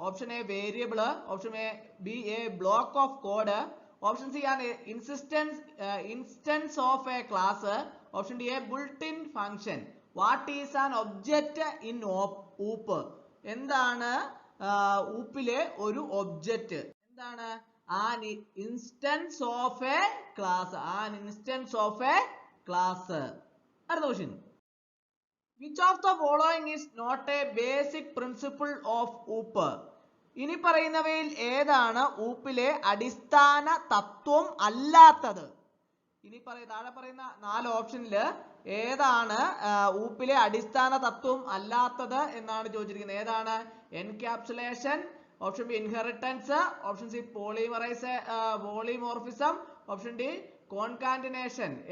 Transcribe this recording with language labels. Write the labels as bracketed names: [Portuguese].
[English] Option A variable, option B a block of code, option C ആണ് instance of a class, option D a builtin function. What is an object in OOP? [Malayalam] എന്താണ് ഊപ്പിലെ ഒരു object? എന്താണ്? [English] An instance of a class. An instance of a class. [Malayalam] അടുത്ത question. [English] Which of the following is not a basic principle of OOP? [Malayalam] ഇനി പറയുന്നവയിൽ ഏതാണ് ഊപ്പിലെ അടിസ്ഥാന തത്വം അല്ലാത്തത്? താഴെ പറയുന്ന 4 ഓപ്ഷനിൽ ഏതാണ് ഊപ്പിലെ അടിസ്ഥാന തത്വം അല്ലാത്തത് എന്നാണ് ചോദിച്ചിരിക്കുന്നത്. ഏതാണ്? [English] Encapsulation, option B inheritance, option C polymorphism, option D concatenation.